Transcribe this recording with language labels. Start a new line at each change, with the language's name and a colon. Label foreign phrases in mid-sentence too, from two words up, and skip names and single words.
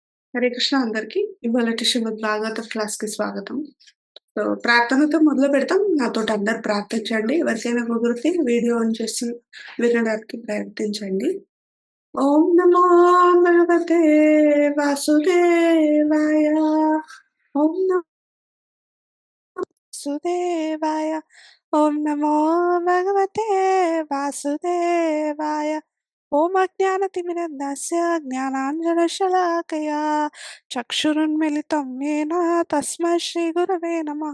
Telugu: హరే కృష్ణ అందరికి. ఇవాళటి శ్రీమద్ భాగవతం క్లాస్‌కి స్వాగతం. సో, ప్రార్థనతో మొదలుపెడతాం. నాతోటి అందరూ ప్రార్థించండి. ఎవరికైనా కుదిరితే వీడియో ఆన్ చేసి వినడానికి ప్రయత్నించండి.
Sanskrit: ఓం నమో భగవతే వాసుదేవాయ. ఓం నమో వాసుదేవాయ. ఓం నమో భగవతే వాసుదేవాయ. ఓం అజ్ఞానతిమిరन्दस्य ज्ञानाञ्जनशलाकया चक्षुरुन्मिलितं येन तस्मै श्रीगुरवे नमः।